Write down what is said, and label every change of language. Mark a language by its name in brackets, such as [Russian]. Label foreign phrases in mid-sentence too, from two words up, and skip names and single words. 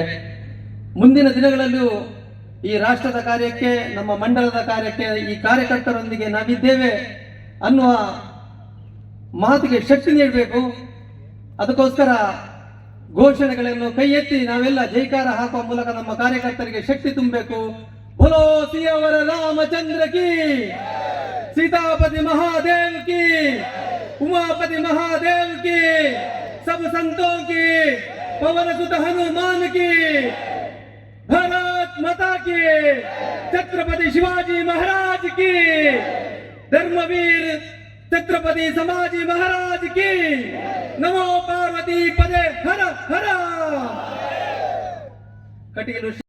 [Kannada] ಮುಂದಿನ ದಿನಗಳಲ್ಲೂ ಈ ರಾಷ್ಟ್ರದ ಕಾರ್ಯಕ್ಕೆ, ನಮ್ಮ ಮಂಡಲದ ಕಾರ್ಯಕ್ಕೆ, ಈ ಕಾರ್ಯಕರ್ತರೊಂದಿಗೆ ನಾವಿದ್ದೇವೆ ಅನ್ನುವ ಮಾತಿಗೆ ಶಕ್ತಿ ನೀಡಬೇಕು. ಅದಕ್ಕೋಸ್ಕರ ಘೋಷಣೆಗಳನ್ನು ಕೈ ಎತ್ತಿ ನಾವೆಲ್ಲ ಜೈಕಾರ ಹಾಕುವ ಮೂಲಕ ನಮ್ಮ ಕಾರ್ಯಕರ್ತರಿಗೆ ಶಕ್ತಿ ತುಂಬಬೇಕು. [Hindi] बोलो सियावर रामचंद्र की, सीतापति महादेव की, उमापति महादेव की, सब संतों की, पवन सुत हनुमान की, भारत माता की, छत्रपति शिवाजी महाराज की, धर्मवीर छत्रपति संभाजी महाराज की, [Sanskrit] नमो पार्वती पदे हर हर. कटिगे